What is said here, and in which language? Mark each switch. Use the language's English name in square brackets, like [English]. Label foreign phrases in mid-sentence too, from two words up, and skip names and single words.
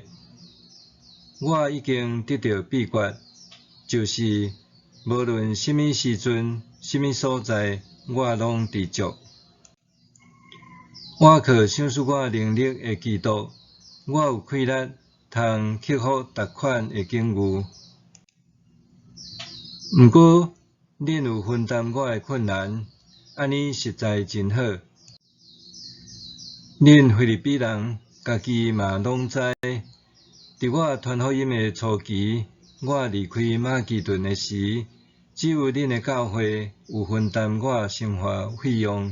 [Min Nan Chinese] 我已经得到秘诀，就是无论什么时阵、什么所在，我拢知足。我靠赏赐我能力的基督，我有气力通克服逐款的境遇。毋过，恁有分担我的困难，安尼实在真好。恁腓立比人家己嘛拢知，伫我传福音的初期，我离开马其顿的时，只有恁的教会有分担我生活费用。